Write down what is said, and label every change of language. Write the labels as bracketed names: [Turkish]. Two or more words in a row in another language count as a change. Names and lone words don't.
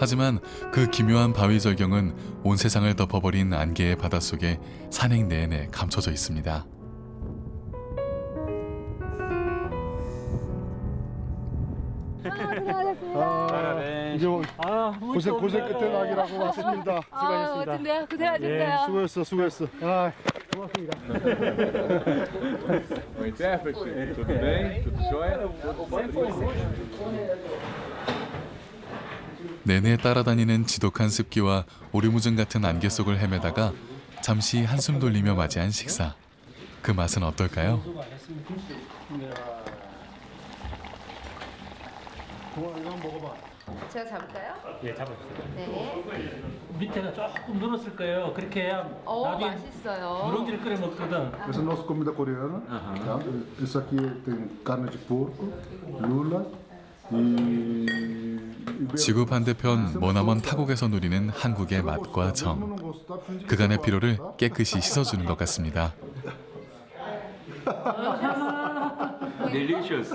[Korean] 하지만 그 기묘한 바위 절경은 온 세상을 덮어버린 안개의 바닷속에 산행 내내 감춰져 있습니다. 이제 고생 끝에 낙이라고 왔습니다. 수고하셨습니다. 멋진데요? 고생하셨어요. 수고했어. 고맙습니다. [Portuguese] O intérprete, tudo bem? Tudo jóia? [Korean] 내내 따라다니는 지독한 습기와 오리무중 같은 안개 속을 헤매다가 잠시 한숨 돌리며 맞이한 식사. 그 맛은 어떨까요? 제가 잡을까요? 예, 잡아주세요. 네. 밑에가 조금 늘었을 거예요. 그렇게 해야 나중에 맛있어요. 누룽지를 끓여 먹거든. [Portuguese] Essa é a nossa comida coreana. Tá? Isso aqui tem carne de porco, lula e [Korean] 지구 반대편 머나먼 타국에서 누리는 한국의 맛과 정. 그간의 피로를 깨끗이 씻어주는 것 같습니다. [English] Delicious.